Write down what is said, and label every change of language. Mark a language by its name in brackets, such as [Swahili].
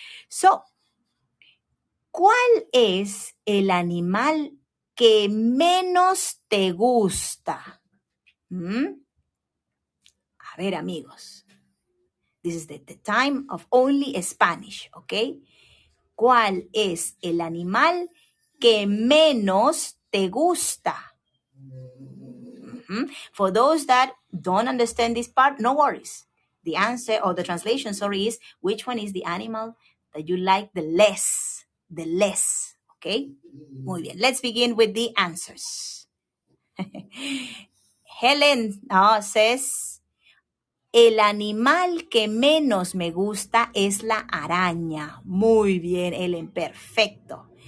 [Spanish] So, ¿cuál es el animal que menos te gusta? A ver, amigos. [English] This is the time of only Spanish, ¿ok? [Spanish] ¿Cuál es el animal que menos te gusta? [English] For those that don't understand this part, no worries. The answer, or the translation, is which one is the animal that you like the less? The less, okay? [Spanish] Muy bien. [English] Let's begin with the answers. [Spanish] Helen says, el animal que menos me gusta es la araña. Muy bien, Helen, perfecto.